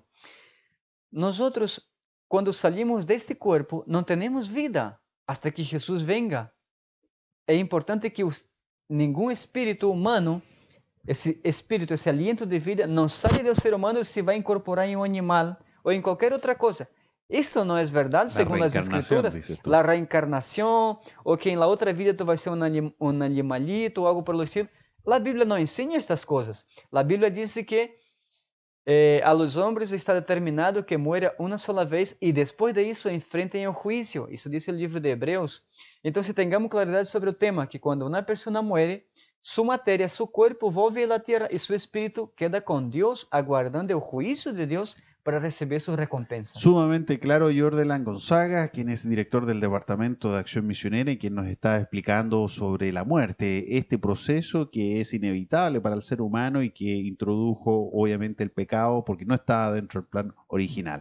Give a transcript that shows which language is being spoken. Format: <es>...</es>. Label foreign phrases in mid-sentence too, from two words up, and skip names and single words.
<pt>Nós, quando salimos deste corpo, não temos vida</pt> <es>hasta que Jesus venga.</es> <pt>É importante que nenhum espírito humano, esse espírito, esse</pt> <es>aliento de vida,</es> <pt>não sai do ser humano e se vai incorporar em um animal ou em qualquer outra coisa. Isso não é verdade, segundo as</pt> <es>reencarnación,</es> <pt>escrituras?</pt> <es>dices tú.</es> <pt>A reencarnação, ou que em la outra vida tu vai ser um animalito, ou algo</pt> <es>por el estilo.</es> <pt>A Bíblia não ensina estas coisas. A Bíblia diz que</pt> <es>a los hombres está determinado que muera</es> <pt>uma sola vez e depois de isso enfrentem o juízo. Isso diz o livro de Hebreus. Então, se tengamos claridade sobre o tema, que quando uma pessoa muere, su matéria, su corpo volve à terra e su espírito queda com Deus, aguardando o juízo de Deus para receber su recompensa.</pt> <es>Sumamente claro, Jordelan Gonzaga, quien es director del Departamento de Acción Misionera y quien nos está explicando sobre la muerte, este proceso que es inevitable para el ser humano y que introdujo obviamente el pecado porque no estaba dentro del plan original.</es>